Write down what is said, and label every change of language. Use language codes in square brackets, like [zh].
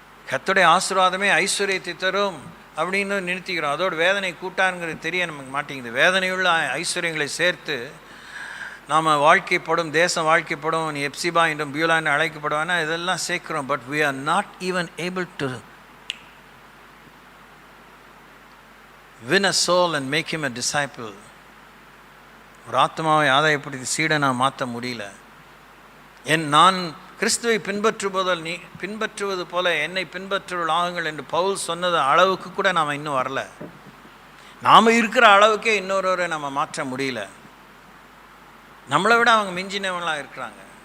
[ta] கர்த்தருடைய ஆசீர்வாதமே ஐஸ்வர்யத்தை தரும் அப்படின்னு நிறுத்திக்கிறோம். அதோடு வேதனை கூட்டாருங்கிறது தெரிய நமக்கு மாட்டேங்குது. வேதனையுள்ள ஐஸ்வர்யங்களை சேர்த்து நாம் வாழ்க்கைப்படும், தேசம் வாழ்க்கைப்படும், நீ எப்சிபா என்றும் பியூலா என்று அழைக்கப்படுவானா இதெல்லாம் சேர்க்கிறோம். [en] But we are not even able to win a soul and make him a disciple. [ta] ஒரு ஆத்மாவை ஆதாயப்படுத்தி சீடனாக மாற்ற முடியல. நான் கிறிஸ்துவை பின்பற்றுவது போல என்னை பின்பற்றுவர்கள் ஆகுங்கள் என்று பவுல் சொன்னது அளவுக்கு கூட நாம் இன்னும் வரல. நாம் இருக்கிற அளவுக்கே இன்னொருவரை நம்ம மாற்ற முடியல. நம்மளை விட அவங்க மிஞ்சினவங்களாக இருக்கிறாங்க.